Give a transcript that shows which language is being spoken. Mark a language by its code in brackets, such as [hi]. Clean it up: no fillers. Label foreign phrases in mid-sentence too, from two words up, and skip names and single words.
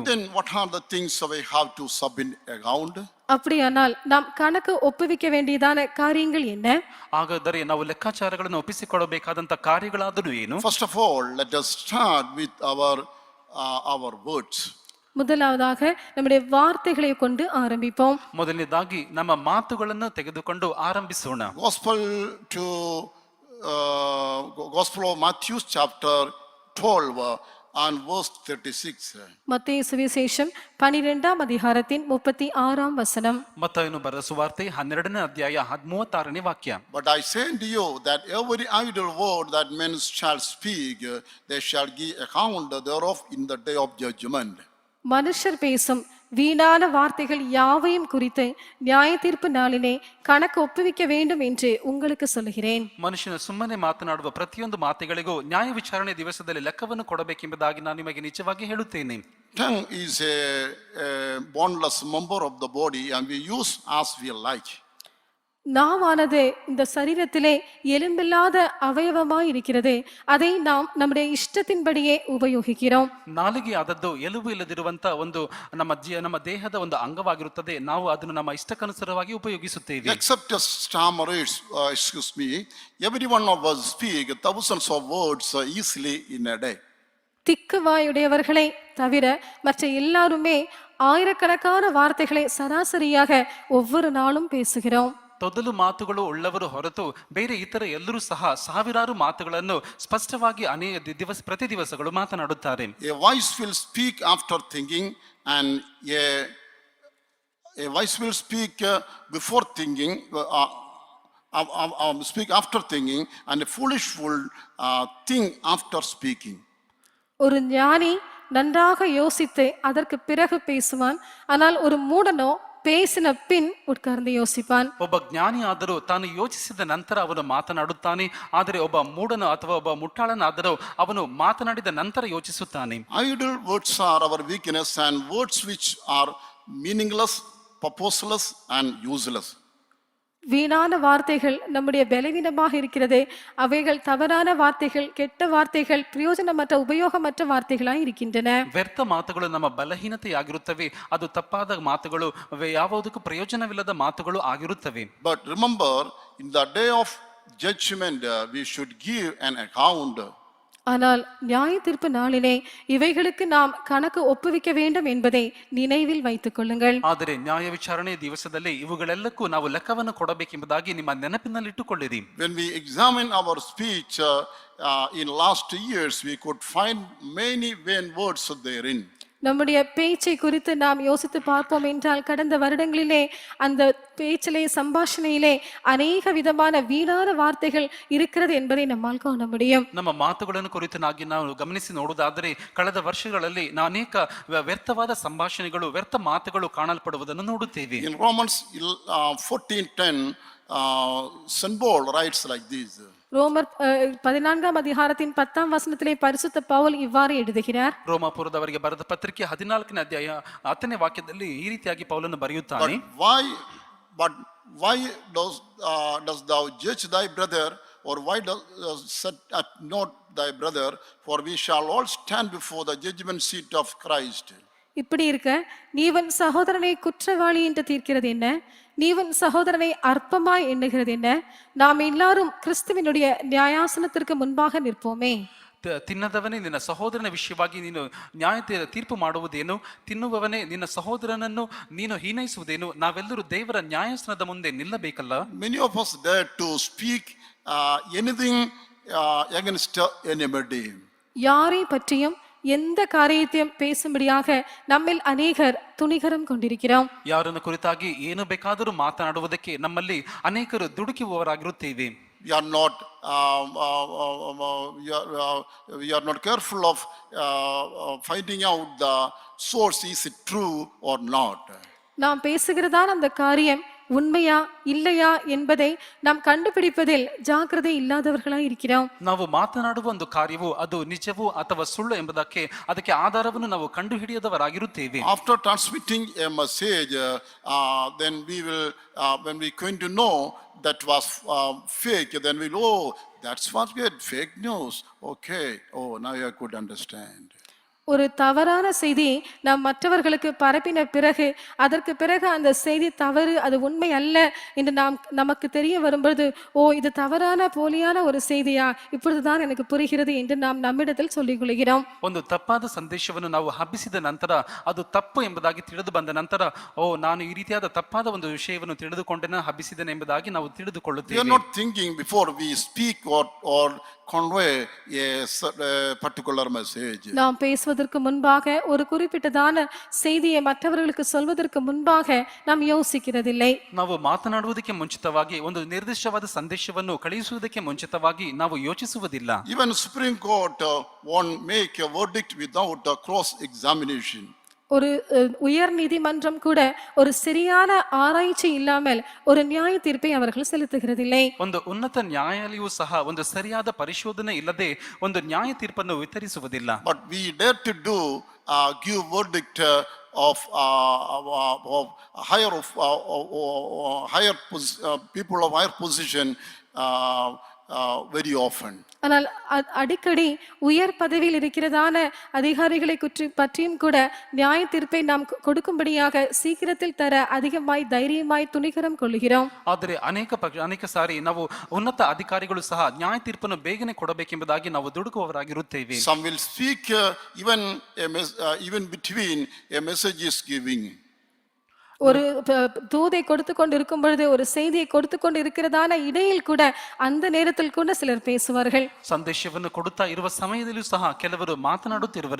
[en] Then what are the things we have to submit account? [ta] அப்படியானால் நாம் கணக்கு ஒப்புவிக்க வேண்டியதான காரியங்கள் என்ன? [kn] ಹಾಗಾದರೆ ನಾವು ಲೆಕ್ಕಾಚಾರಗಳನ್ನು ಒಪ್ಪಿಸಿಕೊಳ್ಳಬೇಕಾದಂತ ಕಾರ್ಯಗಳಾದರೂ ಏನು? [en] First of all, let us start with our words. [ta] முதலாவதாக நம்முடைய வார்த்தைகளை கொண்டு ஆரம்பிப்போம். [kn] ಮೊದಲನೇದಾಗಿ ನಮ್ಮ ಮಾತುಗಳನ್ನು ತೆಗೆದುಕೊಂಡು ಆರಂಭಿಸೋಣ. [en] Gospel of Matthew chapter 12 and verse 36. [ta] மத்தேயு சுவிசேஷம் 12ஆம் அதிகாரத்தின் 36ஆம் வசனம். [kn] ಮತ್ತಾಯನು ಬರೆದ ಸುವಾರ್ತೆ 12ನೇ ಅಧ್ಯಾಯ 36ನೇ ವಾಕ್ಯ. [en] But I say unto you that every idle word that men shall speak, they shall give account thereof in the day of judgment. [ta] மனுஷர் பேசும் வீணான வார்த்தைகள் யாவையும் குறித்து நியாய தீர்ப்பு நாளிலே கணக்கு ஒப்புவிக்க வேண்டும் என்று உங்களுக்கு சொல்கிறேன். [kn] ಮನುಷ್ಯನು ಸುಮ್ಮನೆ ಮಾತನಾಡುವ ಪ್ರತಿಯೊಂದು ಮಾತುಗಳಿಗೂ ನ್ಯಾಯ ವಿಚಾರಣೆ ದಿವಸದಲ್ಲಿ ಲೆಕ್ಕವನ್ನು ಕೊಡಬೇಕೆಂಬುದಾಗಿ ನಾನು ನಿಮಗೆ ನಿಜವಾಗಿ ಹೇಳುತ್ತೇನೆ. [en] Tongue is a boneless member of the body and we use as we like. [ta] நாவானது இந்த சரீரத்திலே எலும்பில்லாத அவயவமாய் இருக்கிறது. அதை நாம் நம்முடைய இஷ்டத்தின்படியே உபயோகிக்கிறோம். [kn] ನಾಲಿಗೆ ಆದದ್ದು ಎಲುಬು ಇಲ್ಲದಿರುವಂತ ಒಂದು ನಮ್ಮ ದೇಹದ ಒಂದು ಅಂಗವಾಗಿರುತ್ತದೆ. ನಾವು ಅದನ್ನು ನಮ್ಮ ಇಷ್ಟಕ್ಕನುಸಾರವಾಗಿ ಉಪಯೋಗಿಸುತ್ತೇವೆ. [en] Except as stammerers, every one of us speak thousands of words easily in a day. [ta] திக்குவாயுடையவர்களை தவிர மற்ற எல்லாருமே ஆயிரக்கணக்கான வார்த்தைகளை சராசரியாக ஒவ்வொரு நாளும் பேசுகிறோம். [kn] ತೊದಲು ಮಾತುಗಳು ಉಳ್ಳವರು ಹೊರತು ಬೇರೆ ಇತರ ಎಲ್ಲರೂ ಸಹ ಸಾವಿರಾರು ಮಾತುಗಳನ್ನು ಸ್ಪಷ್ಟವಾಗಿ ಪ್ರತಿ ದಿವಸಗಳು ಮಾತನಾಡುತ್ತಾರೆ. [en] A voice will speak after thinking and a voice will speak before thinking, speak after thinking, and a foolish will think after speaking. [ta] ஒரு ஞானி நன்றாக யோசித்து அதற்கு பிறகு பேசுவான். ஆனால் ஒரு மூடனோ பேசின பின் உட்கார்ந்து யோசிப்பான். [kn] ಒಬ್ಬ ಜ್ಞಾನಿ ಆದರೂ ತಾನು ಯೋಚಿಸಿದ ನಂತರ ಅವನು ಮಾತನಾಡುತ್ತಾನೆ. ಆದರೆ ಒಬ್ಬ ಮೂಢನ ಅಥವಾ ಒಬ್ಬ ಮುಟ್ಟಾಳನಾದರೂ ಅವನು ಮಾತನಾಡಿದ ನಂತರ ಯೋಚಿಸುತ್ತಾನೆ. [en] Idle words are our weakness and words which are meaningless, purposeless and useless. [ta] வீணான வார்த்தைகள் நம்முடைய பலவீனமாக இருக்கிறது. அவைகள் தவறான வார்த்தைகள், கெட்ட வார்த்தைகள், பிரயோஜனமற்ற உபயோகமற்ற வார்த்தைகளாய் இருக்கின்றன. [kn] ವ್ಯರ್ಥ ಮಾತುಗಳು ನಮ್ಮ ಬಲಹೀನತೆಯಾಗಿರುತ್ತವೆ. ಅದು ತಪ್ಪಾದ ಮಾತುಗಳು, ಯಾವುದಕ್ಕೂ ಪ್ರಯೋಜನವಿಲ್ಲದ ಮಾತುಗಳು ಆಗಿರುತ್ತವೆ. [en] But remember, in the day of judgment we should give an account. [ta] ஆனால் நியாய தீர்ப்பு நாளிலே இவைகளுக்கு நாம் கணக்கு ஒப்புவிக்க வேண்டும் என்பதை நினைவில் வைத்துக் கொள்ளுங்கள். [kn] ಆದರೆ ನ್ಯಾಯ ವಿಚಾರಣೆ ದಿವಸದಲ್ಲಿ ಇವುಗಳೆಲ್ಲಕ್ಕೂ ನಾವು ಲೆಕ್ಕವನ್ನು ಕೊಡಬೇಕೆಂಬುದಾಗಿ ನಿಮ್ಮ ನೆನಪಿನಲ್ಲಿಟ್ಟುಕೊಳ್ಳಿರಿ. [en] When we examine our speech in last years, we could find many vain words therein. [ta] நம்முடைய பேச்சை குறித்து நாம் யோசித்து பார்ப்போம் என்றால் கடந்த வருடங்களிலே அந்த பேச்சிலே சம்பாஷணையிலே அநேக விதமான வீணான வார்த்தைகள் இருக்கிறது என்பதை நம்மால் காண முடியும். [kn] ನಮ್ಮ ಮಾತುಗಳನ್ನು ಕುರಿತಾಗಿ ನಾವು ಗಮನಿಸಿ ನೋಡುವುದಾದರೆ ಕಳೆದ ವರ್ಷಗಳಲ್ಲಿ ಅನೇಕ ವ್ಯರ್ಥವಾದ ಸಂಭಾಷಣೆಗಳು, ವ್ಯರ್ಥ ಮಾತುಗಳು ಕಾಣಲ್ಪಡುವುದನ್ನು ನೋಡುತ್ತೇವೆ. [en] In Romans 14:10, St. Paul writes like this. [ta] ரோமர் 14ஆம் அதிகாரத்தின் 10ஆம் வசனத்திலே பரிசுத்த பவுல் இவ்வாறு எழுதுகிறார். [kn] ರೋಮಾಪುರದವರಿಗೆ ಬರೆದ ಪತ್ರಿಕೆ 14ನೇ ಅಧ್ಯಾಯ 10ನೇ ವಾಕ್ಯದಲ್ಲಿ ಈ ರೀತಿಯಾಗಿ ಪೌಲನು ಬರೆಯುತ್ತಾನೆ. [en] But why does thou judge thy brother, or why does set at naught thy brother, for we shall all stand before the judgment seat of Christ. [ta] இப்படி இருக்க நீவன் சகோதரனை குற்றவாளி என்று தீர்க்கிறது என்ன? நீவன் சகோதரனை அற்பமாய் எண்ணுகிறது என்ன? நாம் எல்லாரும் கிறிஸ்துவினுடைய நியாயாசனத்திற்கு முன்பாக நிற்போமே. [kn] ತಿನ್ನದವನೇ ನಿನ್ನ ಸಹೋದರನ ವಿಷಯವಾಗಿ ನೀನು ನ್ಯಾಯ ತೀರ್ಪು ಮಾಡುವುದೇನು? ತಿನ್ನುವವನೇ ನಿನ್ನ ಸಹೋದರನನ್ನು ನೀನು ಹೀನೈಸುವುದೇನು? ನಾವೆಲ್ಲರೂ ದೇವರ ನ್ಯಾಯಾಸನದ ಮುಂದೆ ನಿಲ್ಲಬೇಕಲ್ಲ. [en] Many of us dare to speak anything against anybody. [ta] யாரை பற்றியும் எந்த காரியத்தையும் பேசும்படியாக நம்மில் ಅನೇಕர் துணிகரம் கொண்டிருக்கிறோம். [kn] ಯಾರನ್ನು ಕುರಿತಾಗಿ ಏನು ಬೇಕಾದರೂ ಮಾತನಾಡುವುದಕ್ಕೆ ನಮ್ಮಲ್ಲಿ ಅನೇಕರು ದುಡುಕುವವರಾಗಿರುತ್ತೇವೆ. [en] we are not we are not careful of finding out the source, is it true or not. [ta] நாம் பேசுகிறதான அந்த காரியம் உண்மையா இல்லையா என்பதை நாம் கண்டுபிடிப்பதில் ஜாக்கிரதை ಇಲ್ಲದವர்களாய் இருக்கிறோம். [kn] ನಾವು ಮಾತನಾಡುವ ಒಂದು ಕಾರ್ಯವು ಅದು ನಿಜವೋ ಅಥವಾ ಸುಳ್ಳು ಎಂಬುದಕ್ಕೆ ಅದಕ್ಕೆ ಆಧಾರವನ್ನು ನಾವು ಕಂಡುಹಿಡಿಯದವರಾಗಿರುತ್ತೇವೆ. [en] After transmitting a message, then we will, when we going to know that was fake, then we'll, oh, that's what we had, fake news. Okay, oh, now I could understand. [ta] ஒரு தவறான செய்தி நாம் மற்றவர்களுக்கு பரப்பின பிறகு அதற்கு பிறகு அந்த செய்தி தவறு, அது உண்மை அல்ல என்று நமக்கு தெரிய வரும்பொழுது, ஓ, இது தவறான போலியான ஒரு செய்தியா, இப்பொழுதுதான் எனக்கு புரிகிறது என்று நாம் நம்மிடத்தில் சொல்லிக் கொள்கிறோம். [kn] ಒಂದು ತಪ್ಪಾದ ಸಂದೇಶವನ್ನು ನಾವು ಹಬ್ಬಿಸಿದ ನಂತರ ಅದು ತಪ್ಪು ಎಂಬುದಾಗಿ ತಿಳಿದು ಬಂದ ನಂತರ, ಓ, ನಾನು ಈ ರೀತಿಯಾದ ತಪ್ಪಾದ ಒಂದು ವಿಷಯವನ್ನು ತಿಳಿದುಕೊಂಡೇನೆ ಹಬ್ಬಿಸಿದ್ದೇನೆ ಎಂಬುದಾಗಿ ನಾವು [en] We [kn] ತಿಳಿದುಕೊಳ್ಳುತ್ತೇವೆ. [en] are not thinking before we speak or convey a particular message. [ta] நாம் பேசுவதற்கு முன்பாக ஒரு குறிப்பிட்டதான செய்தியை மற்றவர்களுக்கு சொல்வதற்கு முன்பாக நாம் யோசிக்கிறதில்லை. [kn] ನಾವು ಮಾತನಾಡುವುದಕ್ಕೆ ಮುಂಚಿತವಾಗಿ ಒಂದು ನಿರ್ದಿಷ್ಟವಾದ ಸಂದೇಶವನ್ನು ಕಳುಹಿಸುವುದಕ್ಕೆ ಮುಂಚಿತವಾಗಿ ನಾವು ಯೋಚಿಸುವುದಿಲ್ಲ. [en] Even Supreme Court won't make a verdict without a cross examination. [ta] ஒரு உயர் நீதிமன்றம் கூட ஒரு சரியான ஆராய்ச்சி இல்லாமல் ஒரு நியாய தீர்ப்பை அவர்கள் செலுத்துகிறதில்லை. [kn] ಒಂದು ಉನ್ನತ ನ್ಯಾಯಾಲಯವು ಸಹ ಒಂದು ಸರಿಯಾದ ಪರಿಶೋಧನೆ ಇಲ್ಲದೆ ಒಂದು ನ್ಯಾಯ ತೀರ್ಪನ್ನು ವಿತರಿಸುವುದಿಲ್ಲ. [en] But we dare to do give verdict of people of higher position very often. [ta] ஆனால் அடிக்கடி உயர் பதவியில் இருக்கிறதான அதிகாரிகளை பற்றியும் கூட நியாய தீர்ப்பை நாம் கொடுக்கும்படியாக சீக்கிரத்தில் தர அதிகமாய் தைரியமாய் துணிகரம் கொள்கிறோம். [kn] ಆದರೆ ಅನೇಕ ಸಾರಿ ನಾವು ಉನ್ನತ ಅಧಿಕಾರಿಗಳು ಸಹ ನ್ಯಾಯ ತೀರ್ಪನ್ನು ಬೇಗನೆ ಕೊಡಬೇಕೆಂಬುದಾಗಿ ನಾವು ದುಡುಕುವವರಾಗಿರುತ್ತೇವೆ. [en] Some will speak even between a message is giving. [ta] ஒரு தூதை கொடுத்து கொண்டு இருக்கும் பொழுது, ஒரு செய்தியை கொடுத்து கொண்டு இருக்கிறதான இடையில் கூட அந்த நேரத்தில் கூட சிலர் பேசுவார்கள். [kn] ಸಂದೇಶವನ್ನು ಕೊಡುತ್ತಾ ಇರುವ ಸಮಯದಲ್ಲೂ ಸಹ ಕೆಲವರು ಮಾತನಾಡುತ್ತಿರುವರು.